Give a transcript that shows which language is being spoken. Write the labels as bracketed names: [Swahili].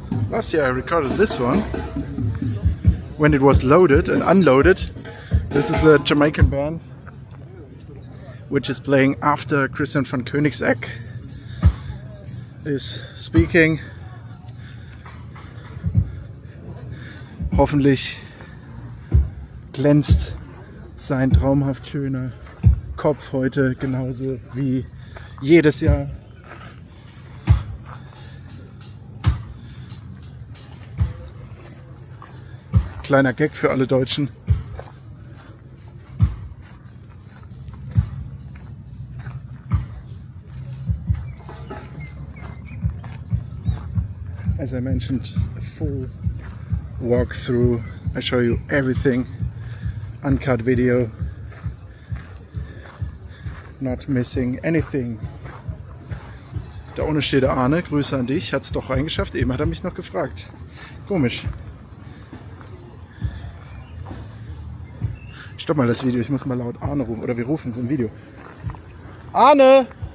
[English] Last year I recorded this one when it was loaded and unloaded. This is the Jamaican band which is playing after Christian von Koenigsegg is speaking. [German] Hoffentlich glänzt sein traumhaft schöner Kopf heute genauso wie jedes Jahr. Kleiner Gag für alle Deutschen. [English] As I mentioned, a full walkthrough. I show you everything, uncut video, not missing anything. [German] Da unten steht der Arne, Grüße an dich, hat es doch reingeschafft, eben hat er mich noch gefragt. Komisch. Stopp mal das Video, ich muss mal laut Arne rufen, oder wir rufen es im Video. Arne!